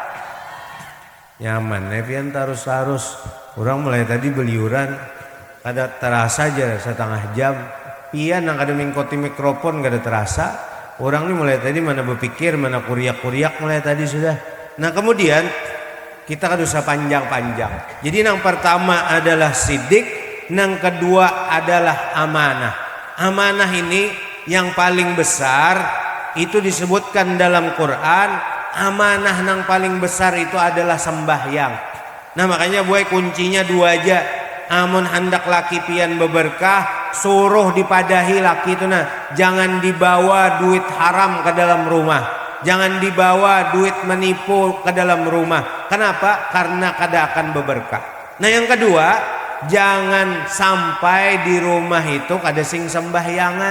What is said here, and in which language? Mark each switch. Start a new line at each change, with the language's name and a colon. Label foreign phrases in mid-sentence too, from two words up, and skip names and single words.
Banjar: Nyaman pian tarus orang mulai tadi beliuran kada terasa aja setengah jam pian nang kada mengikuti mikrofon kada terasa. Orang ini mulai tadi mana berpikir, mana kuriak-kuriak mulai tadi sudah. Nah kemudian kita kada usah panjang-panjang. Jadi yang pertama adalah sidik, yang kedua adalah amanah. Amanah ini yang paling besar itu disebutkan dalam Quran, amanah yang paling besar itu adalah sembahyang. Nah makanya boy kuncinya dua aja. Amun hendak laki pian beberkah, suruh dipadahi laki itu nah, jangan dibawa duit haram ke dalam rumah, jangan dibawa duit menipu ke dalam rumah. Kenapa? Karena kada akan beberkah. Nah yang kedua, jangan sampai di rumah itu kada sing sembahyangan.